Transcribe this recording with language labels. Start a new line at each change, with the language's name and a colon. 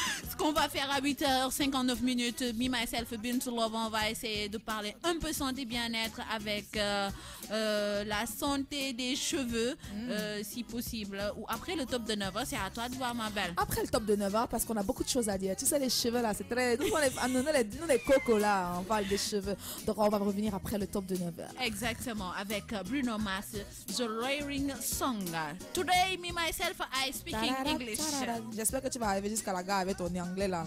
French: Ce qu'on va faire à 8h59, Me, Myself, Bintou Love, on va essayer de parler un peu santé bien-être avec la santé des cheveux, si possible. Ou après le top de 9h, c'est à toi de voir, ma belle. Après le top de 9h, parce qu'on a beaucoup de choses à dire. Tu sais, les cheveux là, c'est très... Nous, les cocos là, on parle des cheveux. Donc on va revenir après le top de 9h. Exactement, avec Bruno Mars, The Layering Song.
English: Today, Me, Myself, I speak in English.
French: J'espère que tu vas arriver jusqu'à la gare avec ton anglais là.